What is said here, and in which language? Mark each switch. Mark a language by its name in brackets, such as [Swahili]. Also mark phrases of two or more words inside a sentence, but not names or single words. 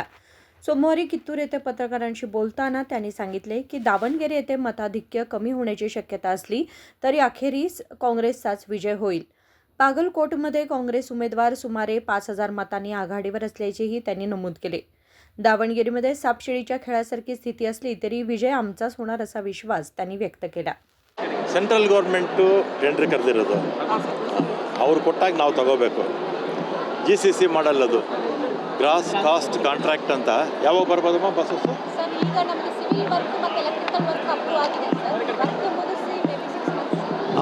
[Marathi] सोमवारी कित्तूर येथे पत्रकारांशी बोलताना त्यांनी सांगितले की दावणगेरे येथे मताधिक्य कमी होण्याची शक्यता असली तरी अखेरीस काँग्रेसचाच विजय होईल. बागलकोटमध्ये काँग्रेस उमेदवार सुमारे 5,000 मतांनी आघाडीवर असल्याचेही त्यांनी नमूद केले. दावणगेरेमध्ये सापशिडीच्या खेळासारखी स्थिती असली तरी विजय आमचाच होणार असा विश्वास त्यांनी व्यक्त केला. [English] central government [Kannada] ಟೆಂಡರ್ ಕರೆದಿರೋದು, ಅವ್ರು ಕೊಟ್ಟಾಗ ನಾವು ತಗೋಬೇಕು. GCC ಮಾಡಲ್ ಅದು, [English] gross cost contract [Kannada] ಅಂತ. ಯಾವಾಗ ಬರ್ಬೋದಮ್ಮ ಬಸ್ಸಸ್? ಸರ್ ಈಗ ನಮಗೆ [English] civil work [Kannada] ಮತ್ತು [English] electrical work approve [Kannada] ಆಗಿದೆ ಸರ್. ವರ್ಕ್ ಮುಗಿಸಿ [English] maybe 6 months.